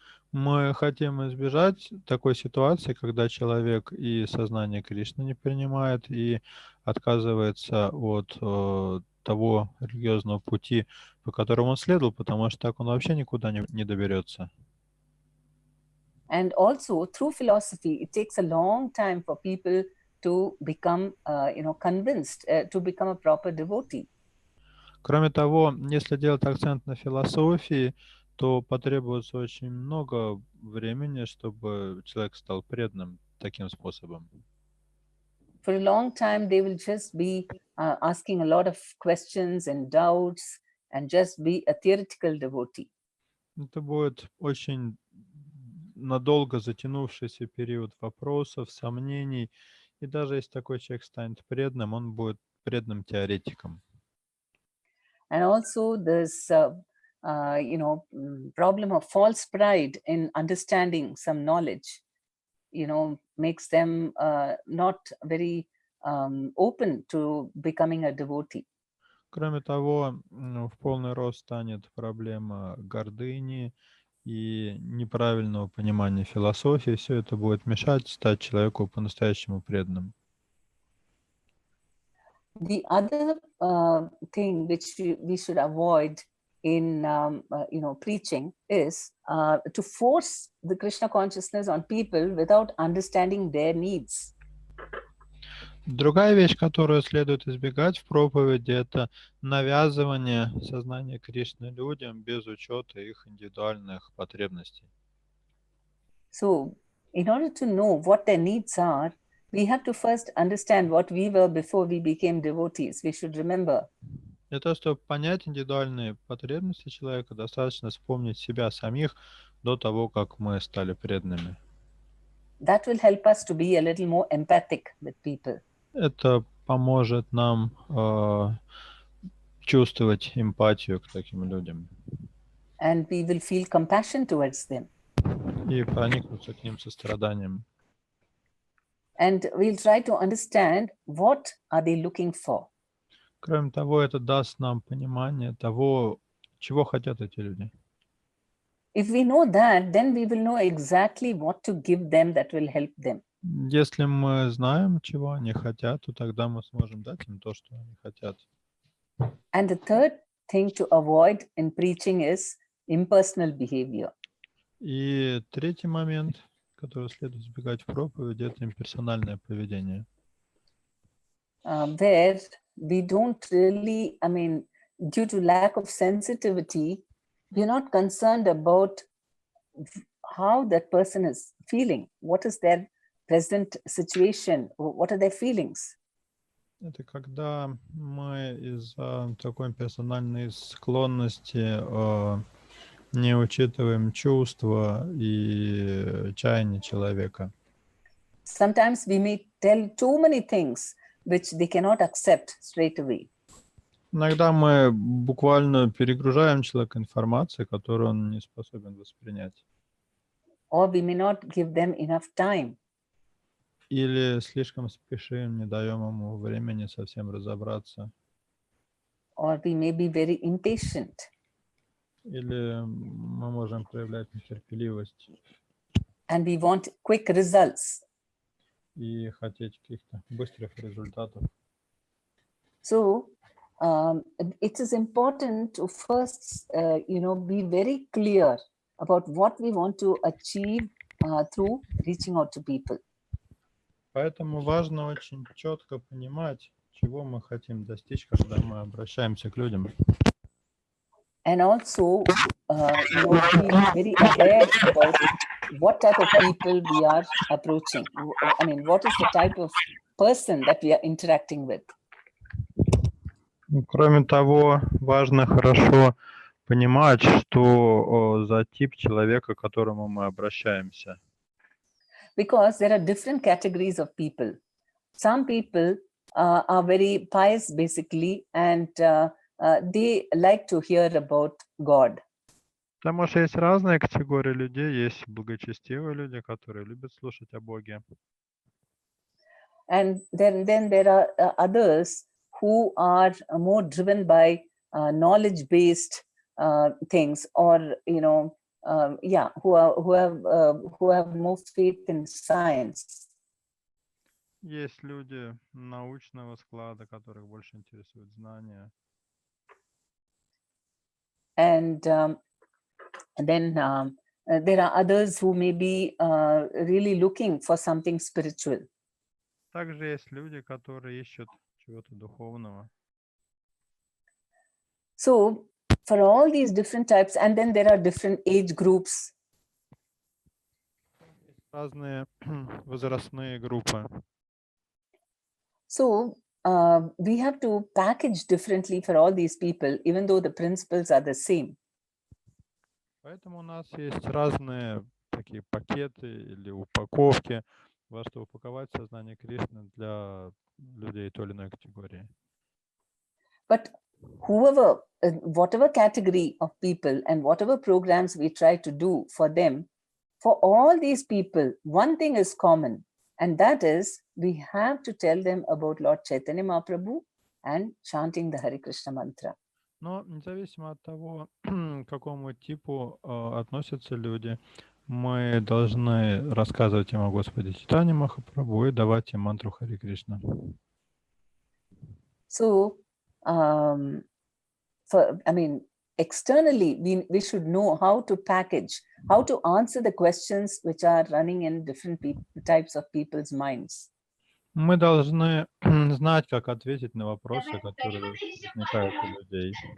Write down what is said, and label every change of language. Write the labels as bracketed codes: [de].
[ru] Мы хотим избежать такой ситуации, когда человек и сознание Кришны не принимает, и отказывается от того религиозного пути, по которому он следовал, потому что так он вообще никуда не доберется. [en] And also through philosophy, it takes a long time for people to become, convinced, to become a proper devotee. [ru] Кроме того, если делать акцент на философии, то потребуется очень много времени, чтобы человек стал преданным таким способом. [en] For a long time, they will just be asking a lot of questions and doubts and just be a theoretical devotee. [ru] Это будет очень надолго затянувшийся период вопросов, сомнений, и даже если такой человек станет преданным, он будет преданным теоретиком. [en] And also this, problem of false pride in understanding some knowledge. makes them not very open to becoming a devotee. [ru] Кроме того, в полный рост станет проблема гордыни и неправильного понимания философии. Все это будет мешать стать человеку по-настоящему преданным. [en] The other thing which we should avoid in preaching is to force the Krishna consciousness on people without understanding their needs. [ru] Другая вещь, которую следует избегать в проповеди, это навязывание сознания Кришны людям без учета их индивидуальных потребностей. [en] So, in order to know what their needs are, we have to first understand what we were before we became devotees. We should remember. [ru] Для того, чтобы понять индивидуальные потребности человека, достаточно вспомнить себя самих до того, как мы стали преданными. [en] That will help us to be a little more empathic with people. [ru] Это поможет нам чувствовать эмпатию к таким людям. [en] And we will feel compassion towards them. [ru] И проникнуться к ним состраданием. [en] And we'll try to understand what are they looking for. [ru] Кроме того, это даст нам понимание того, чего хотят эти люди. [en] If we know that, then we will know exactly what to give them that will help them. [ru] Если мы знаем, чего они хотят, то тогда мы сможем дать им то, что они хотят. [en] And the third thing to avoid in preaching is impersonal behavior. [ru] И третий момент, который следует избегать в проповеди, это имперсональное поведение. [en] Where we don't really, due to lack of sensitivity, we're not concerned about how that person is feeling. What is their present situation? What are their feelings? [ru] Это когда мы из-за такой персональной склонности не учитываем чувства и чаяния человека. [en] Sometimes we may tell too many things which they cannot accept straight away. [ru] Иногда мы буквально перегружаем человека информацией, которую он не способен воспринять. [en] Or we may not give them enough time. [ru] Или слишком спешим, не даем ему времени совсем разобраться. [en] Or we may be very impatient. [ru] Или мы можем проявлять нетерпеливость. [en] And we want quick results. [ru] И хотеть каких-то быстрых результатов. [en] So, it is important to first, be very clear about what we want to achieve through reaching out to people. [ru] Поэтому важно очень четко понимать, чего мы хотим достичь, когда мы обращаемся к людям. [en] And also, be very aware about what type of people we are approaching. What is the type of person that we are interacting with. [ru] Кроме того, важно хорошо понимать, что за тип человека, к которому мы обращаемся. [en] Because there are different categories of people. Some people are very pious, basically, and they like to hear about God. [ru] Потому что есть разные категории людей, есть благочестивые люди, которые любят слушать о Боге. [en] And then there are others who are more driven by knowledge-based things, or who have more faith in science. [ru] Есть люди научного склада, которых больше интересуют знания. [en] And then there are others who may be really looking for something spiritual. [ru] Также есть люди, которые ищут чего-то духовного. [en] So, for all these different types, and then there are different age groups. [ru] Разные возрастные группы. [en] So, we have to package differently for all these people, even though the principles are the same. [ru] Поэтому у нас есть разные такие пакеты или упаковки, во что упаковать сознание Кришны для людей той или иной категории. [en] But whatever category of people and whatever programs we try to do for them, for all these people, one thing is common, and that is we have to tell them about Lord Chaitanya Mahaprabhu and chanting the Hare Krishna mantra. [ru] Но независимо от того, к какому типу относятся люди, мы должны рассказывать им о Господе Чайтанье Махапрабху и давать им мантру Хари Кришна. [en] So, externally, we should know how to package, how to answer the questions which are running in different types of people's minds. [ru] Мы должны знать, как ответить на вопросы, которые возникают у людей.